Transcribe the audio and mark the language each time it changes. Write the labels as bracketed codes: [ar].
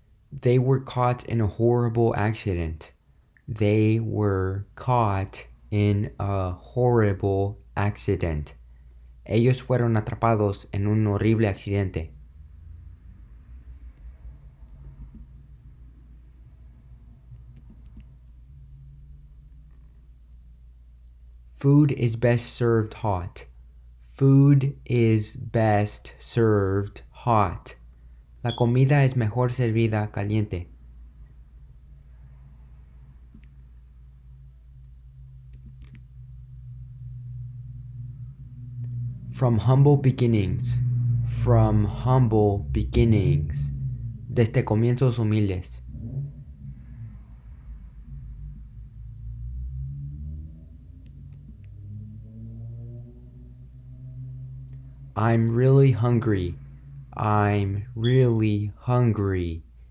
[en] They were caught in a horrible accident. They were caught in a horrible accident. [es] Ellos fueron atrapados en un horrible accidente. [en] Food is best served hot. Food is best served hot. [es] La comida es mejor servida caliente. [en] From humble beginnings. From humble beginnings. [es] Desde comienzos humildes. [en] I'm really hungry. I'm really hungry.